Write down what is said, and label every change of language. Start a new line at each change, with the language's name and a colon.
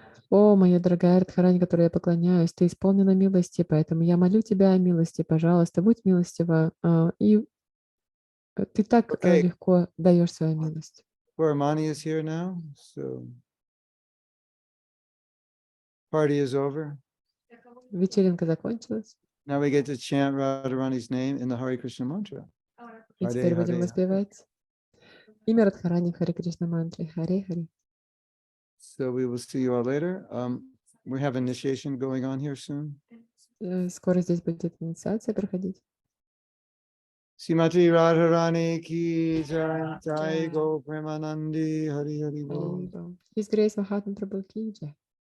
Russian: О, моя дорогая Радхарани, которой я поклоняюсь, ты исполнена милости, поэтому я молю тебя о милости, пожалуйста, будь милостива. И ты так
English: Okay.
Russian: легко даешь свою милость.
English: Poor Mani is here now. So party is over.
Russian: Вечеринка закончилась,
English: Now we get to chant Radharani's name in the Hare Krishna mantra.
Russian: и Харе, теперь будем харе. воспевать имя Радхарани в Харе Кришна мантре. Харе Харе.
English: So we will see you all later. We have initiation going on here soon.
Russian: Скоро здесь будет инициация проходить.
Hindi: Srimati Radharani ki jai, jai go Premanandi, Hari Hari Bol.
English: His Grace
Hindi: Махатма Прабху ки джай.